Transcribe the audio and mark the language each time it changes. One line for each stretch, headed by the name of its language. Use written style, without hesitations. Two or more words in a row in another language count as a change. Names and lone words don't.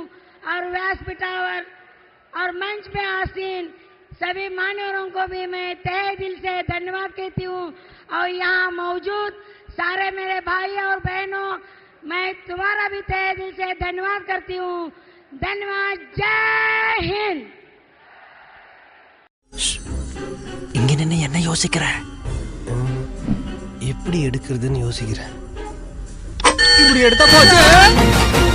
Hindi: और व्यासपीठावर और मंच में आसीन सभी मान्यवरों को भी मैं तहे दिल से धन्यवाद कहती हूँ। और यहाँ मौजूद सारे मेरे भाई और बहनों, मैं तुम्हारा भी तहे दिल से धन्यवाद करती हूँ। धन्यवाद। जय हिंद।
Tamil: இங்க நின்னு என்ன யோசிக்கிற? எப்படி எடுக்கிறதுன்னு யோசிக்கிறேன். இப்படி எடுத்தா போச்சு.